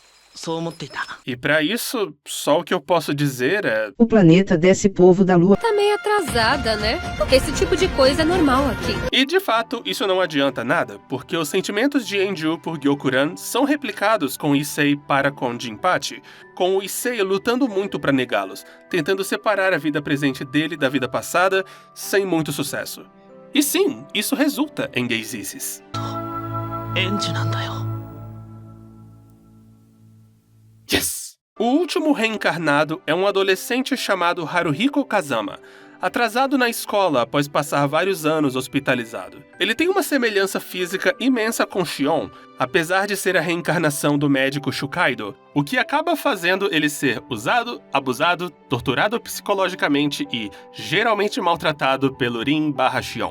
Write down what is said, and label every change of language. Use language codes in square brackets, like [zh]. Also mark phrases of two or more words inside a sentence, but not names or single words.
[ja] そう思っていた。 [pt] E pra isso, só o que eu posso dizer é... O planeta desse povo da Lua Tá meio atrasada, né? Esse tipo de coisa é normal aqui. E de fato, isso não adianta nada, porque os sentimentos de Enju por Gyokuran são replicados com Issei para com Jinpachi, com o Issei lutando muito pra negá-los, tentando separar a vida presente dele da vida passada, sem muito sucesso. E sim, isso resulta em gaysices. [ja] エンジなんだよ。 [pt] Yes! O último reencarnado é um adolescente chamado Haruhiko Kazama, atrasado na escola após passar vários anos hospitalizado. Ele tem uma semelhança física imensa com Shion, apesar de ser a reencarnação do médico Shukaido, o que acaba fazendo ele ser usado, abusado, torturado psicologicamente e geralmente maltratado pelo Rin/Shion.